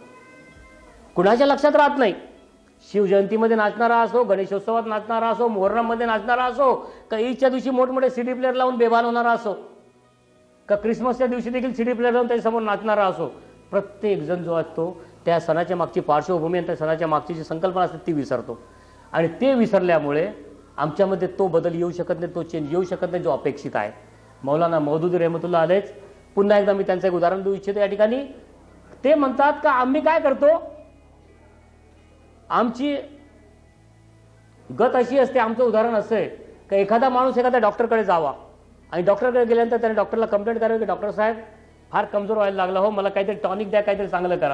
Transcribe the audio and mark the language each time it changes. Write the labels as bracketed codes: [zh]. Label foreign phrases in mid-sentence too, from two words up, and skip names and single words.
[mr] कुणाच्या लक्षात राहत नाही. शिवजयंतीमध्ये नाचणारा असो, गणेशोत्सवात नाचणारा असो, मोहर्रममध्ये नाचणारा असो, का ईदच्या दिवशी मोठमोठे सीडी प्लेअर लावून बेभान होणारा असो, का क्रिसमसच्या दिवशी देखील सीडी प्लेअर लावून त्याच्यासमोर नाचणारा असो, प्रत्येक जण जो असतो त्या सणाच्या मागची पार्श्वभूमी आणि त्या सणाच्या मागची जी संकल्पना असते ती विसरतो. आणि ते विसरल्यामुळे आमच्यामध्ये तो बदल येऊ शकत नाही, तो चेंज येऊ शकत नाही जो अपेक्षित आहे. मौलाना मौदूदी [ar] رحمة الله عليه, [mr] पुन्हा एकदा मी त्यांचं एक उदाहरण देऊ इच्छितो या ठिकाणी. ते म्हणतात का आम्ही काय करतो, आमची गत अशी असते, आमचं उदाहरण असं आहे का एखादा माणूस एखाद्या डॉक्टरकडे जावा आणि डॉक्टरकडे गेल्यानंतर त्याने डॉक्टरला कंप्लेंट करावी की डॉक्टर साहेब फार कमजोर व्हायला लागला हो, मला काहीतरी टॉनिक द्या, काहीतरी चांगलं करा.